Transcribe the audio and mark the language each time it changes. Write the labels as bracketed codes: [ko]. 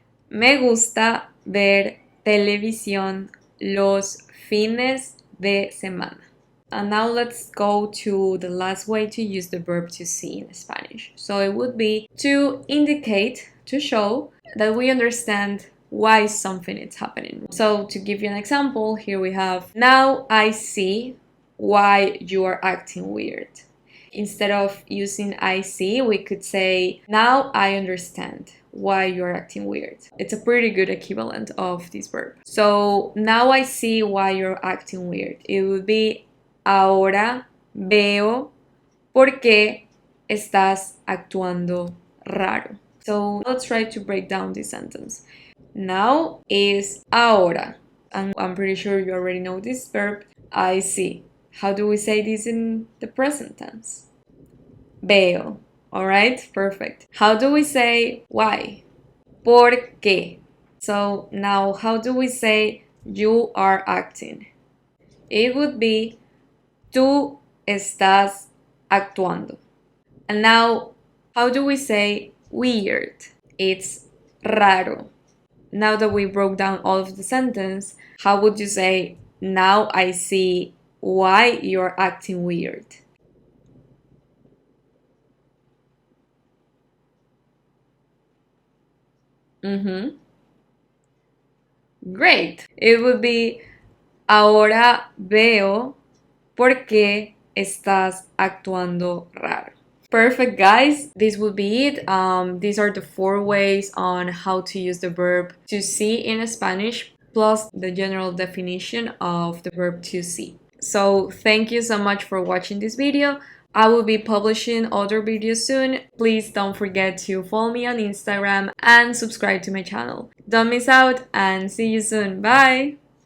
[es] Me gusta ver televisión los fines de semana. [en] And now let's go to the last way to use the verb to see in Spanish. So it would be to indicate, to show that we understand why something is happening. So to give you an example, here we have, now I see why you are acting weird. Instead of using I see, we could say, now I understand why you're acting weird. It's a pretty good equivalent of this verb. So now I see why you're acting weird. [es] It would be, ahora veo por qué estás actuando raro. [en] So let's try to break down this sentence. Now is ahora. And I'm pretty sure you already know this verb. I see. How do we say this in the present tense? Veo. Alright, perfect. How do we say why? [es] ¿Por qué? [en] So now how do we say you are acting? It would be [es] tú estás actuando. [en] And now how do we say weird? It's raro. now that we broke down all of the sentence, how would you say, now I see why you're acting weird? Mm-hmm. Great. [es] It would be, ahora veo por qué estás actuando raro. [en] Perfect, guys. This would be it. These are the 4 ways on how to use the verb to see in Spanish, plus the general definition of the verb to see. So thank you so much for watching this video. I will be publishing other videos soon. Please don't forget to follow me on Instagram and subscribe to my channel. Don't miss out and see you soon. Bye!